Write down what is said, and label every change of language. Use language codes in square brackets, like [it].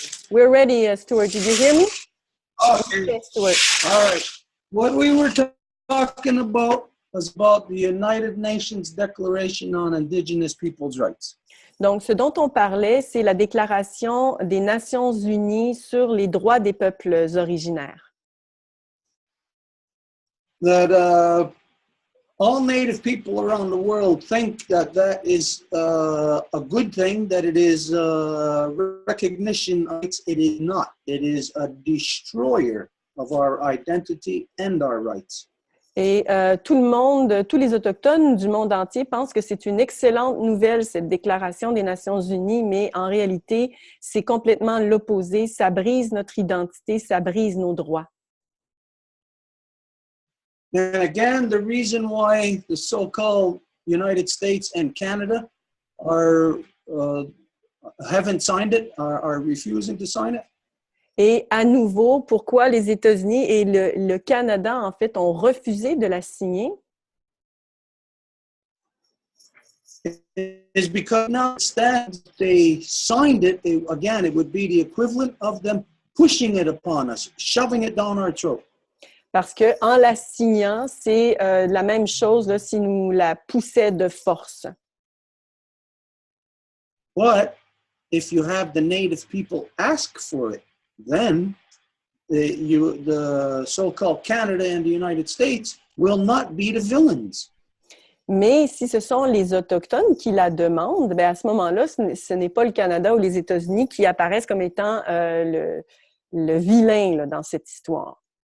[en] We're ready, Stuart. Did you hear me? Okay. Okay, Stuart. All right. What we were talking about was about the United Nations Declaration on Indigenous Peoples' Rights. [fr] Donc, ce dont on parlait, c'est la Déclaration des Nations Unies sur les droits des peuples originaires. [en] That all Native people around the world think that that is a good thing, that it is recognition of rights. It is not. It is a destroyer of our identity and our rights. [fr] Et tout le monde, tous les Autochtones du monde entier pensent que c'est une excellente nouvelle, cette Déclaration des Nations Unies, mais en réalité, c'est complètement l'opposé. Ça brise notre identité, ça brise nos droits. [en] And again, the reason why the so-called United States and Canada are haven't signed it, are refusing to sign it. [fr] Et à nouveau, pourquoi les États-Unis et le Canada, en fait, ont refusé de la signer? [en] Is because now instead they signed it, again, it would be the equivalent of them pushing it upon us, shoving it down our throat. [fr] Parce qu'en la signant, c'est la même chose là, si nous la poussait de force. [en] But if you have the native people ask for it, then the so-called Canada and the United States will not be the villains. [fr] Mais si ce sont les Autochtones qui la demandent, bien à ce moment-là, ce n'est pas le Canada ou les États-Unis qui apparaissent comme étant le vilain là, dans cette histoire.